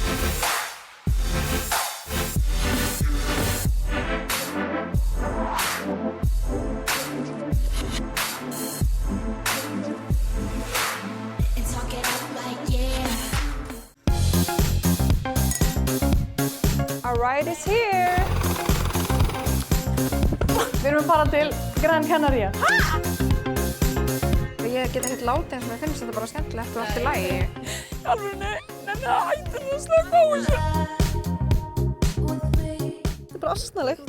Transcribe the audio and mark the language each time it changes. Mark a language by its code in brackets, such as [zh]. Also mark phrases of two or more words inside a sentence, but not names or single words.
[en] And talk it out like yeah. Our ride is here! [is] Við erum að fara til Gran Canaria. Ég get ekkert látið eins og mér finnst þetta bara skemmtilegt og allt í lagi. Alveg nei, hættu að slaka á þessu. Þetta er bara asnalegt.